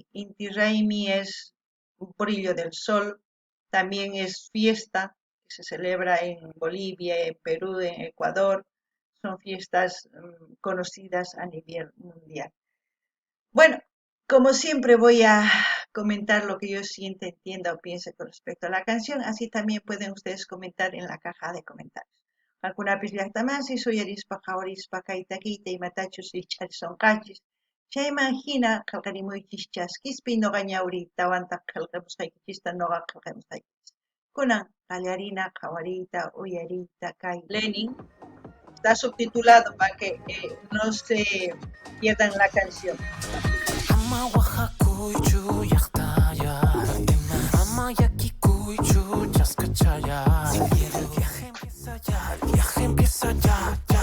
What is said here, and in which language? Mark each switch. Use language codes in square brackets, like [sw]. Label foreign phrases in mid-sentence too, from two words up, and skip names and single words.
[es] Inti Raimi es un brillo del sol, también es fiesta que se celebra en Bolivia, en Perú, en Ecuador. Son fiestas conocidas a nivel mundial. Bueno, como siempre voy a comentar lo que yo siento, entienda o piense con respecto a la canción, así también pueden ustedes comentar en la caja de comentarios. [qu] Algunapish llaqtamasi suyarispa qhawarispa kaytakiyta imatachus rikcharisonqanchis. Chayman hina qillqarimuychis chaskispi noqa ñawri tawanta qillqamusqaykichista noqa qillqamusqaykichis. Kunan qallarina qhawariyta uyariyta kay Lenin. [es] Está subtitulado para que no se pierdan la canción. El viaje empieza ya.